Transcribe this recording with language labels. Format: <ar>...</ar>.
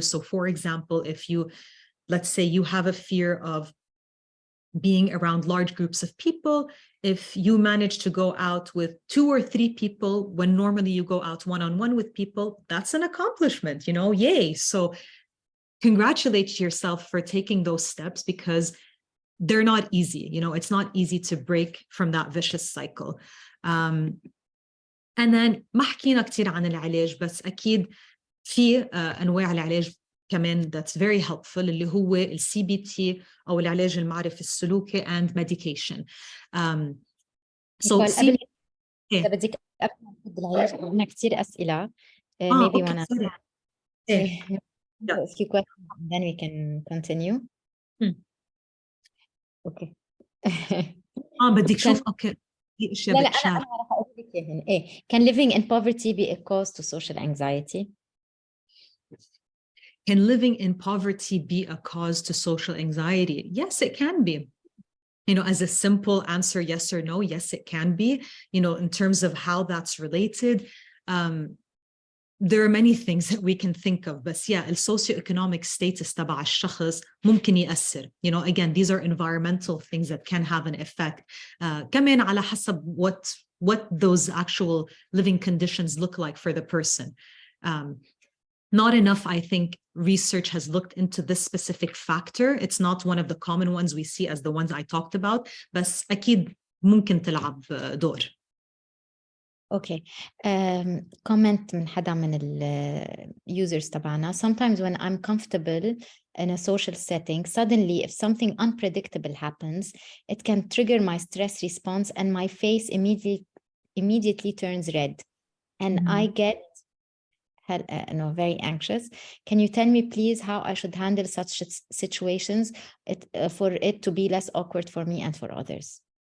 <en>So for example, if let's say you have a fear of being around large groups of people, if you manage to go out with 2 or 3 people when normally you go out one-on-one with people, that's an accomplishment, yay. So congratulate yourself for taking those steps because they're not easy. It's not easy to break from that vicious cycle. And then</en> <ar>ما حكينا كتير عن العلاج، بس أكيد في أنواع العلاج كمان</ar> <en>that's very helpful</en> <ar>اللي هو ال CBT أو العلاج المعرفي السلوكي</ar> <en>and medication. So</en> <ar>قبل إذا بدك قبل ما نبدأ العلاج عندنا كتير أسئلة.</ar> <en>Maybe okay, wanna a few questions and then we can continue. Okay.</en> <ar>بدك شوف اوكي في اشياء لا بتشار. أنا رح أقول لك إياهن.</ar> <en>Can living in poverty be a cause to social anxiety? Can living in poverty be a cause to social anxiety? Yes, it can be. As a simple answer, yes or no, yes, it can be. In terms of how that's related, there are many things that we can think of. But yeah, the socioeconomic status</en> <ar>تبع الشخص ممكن يأثر.</ar> <en>Again, these are environmental things that can have an effect.</en> <ar>كمان على حسب</ar> <en>what those actual living conditions look like for the person. Not enough, I think, research has looked into this specific factor. It's not one of the common ones we see as the ones I talked about,</en> <ar>بس أكيد ممكن تلعب دور.</ar> <en>Okay.</en> <ar>Comment من حدا من ال users تبعنا.</ar> <en>Sometimes when I'm comfortable in a social setting, suddenly if something unpredictable happens, it can trigger my stress response and my face immediately turns red. And I get very anxious. Can you tell me, please, how I should handle such situations for it to be less awkward for me and for others?</en>